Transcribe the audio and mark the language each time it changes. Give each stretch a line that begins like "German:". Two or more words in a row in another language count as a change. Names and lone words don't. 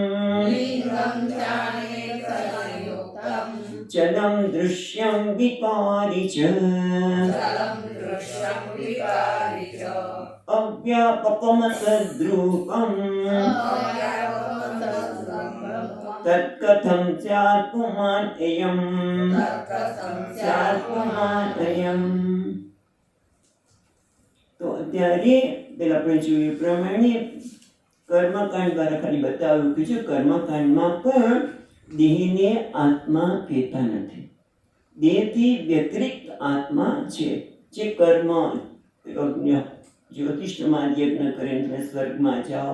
Sanskrit: चलं दृश्यं विकारी च अव्यापकमसद्रूपम् तत्कथं स्यात् पुमान्
Gujarati: अयम् તો અત્યારે પેલા આપણે જોયું પ્રમાણે કર્મકાંડ દ્વારા ખાલી બતાવ્યું કે જો કર્મકાંડમાં પણ દેહને આત્મા કહેતા નથી. દેહથી વ્યતિરિક્ત આત્મા છે જે કર્મ જ્યોતિષ્ઠમાં યજ્ઞ કરીને તમે સ્વર્ગમાં જાઓ.